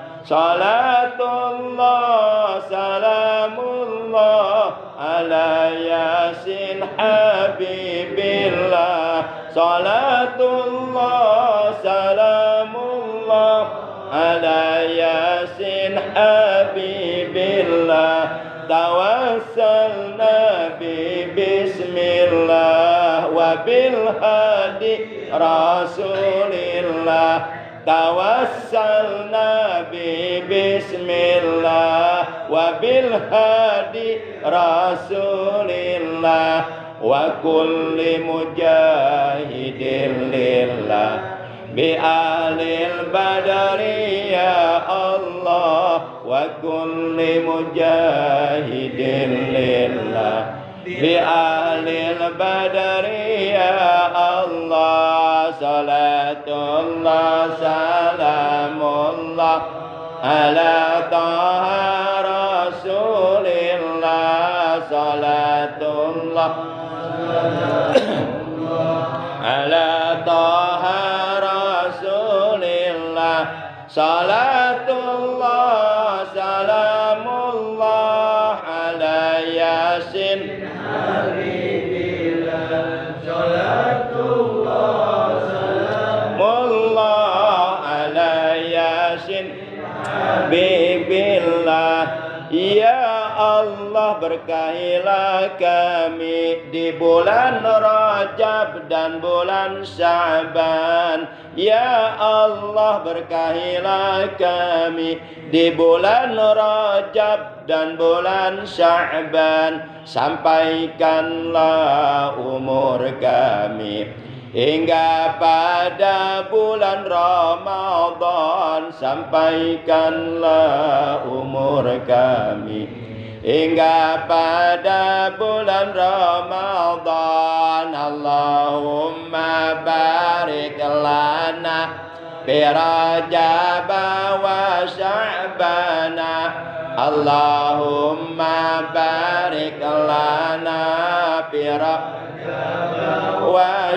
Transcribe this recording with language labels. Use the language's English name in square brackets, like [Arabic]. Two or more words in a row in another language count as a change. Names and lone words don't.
[Arabic] صلاة الله سلام الله على يس حبيب الله. صلاة الله سلام الله على يس حبيب الله. توسلنا ببسم الله وبالهادي رسول الله. توسلنا ببسم الله وبالهادي رسول الله وكل مجاهد لله بأهل البدر يا الله وكل مجاهد لله بأهل البدر يا الله. صلاة الله سلام الله على طه رسول الله. صلاة الله على طه رسول الله. صلاة الله سلام الله على يس حبيب الله. صلاة الله سلام الله على يس حبيب الله. يا الله, [Indonesian] berkahilah kami di bulan Rajab dan bulan Sya'ban. [Arabic] يا الله, [Indonesian] berkahilah kami di bulan Rajab dan bulan Sya'ban. Sampaikanlah umur kami hingga pada bulan Ramadan. Sampaikanlah umur kami hingga pada bulan Ramadan. [Arabic] اللهم بارك لنا في رجب وشعبان. اللهم بارك لنا في رجب و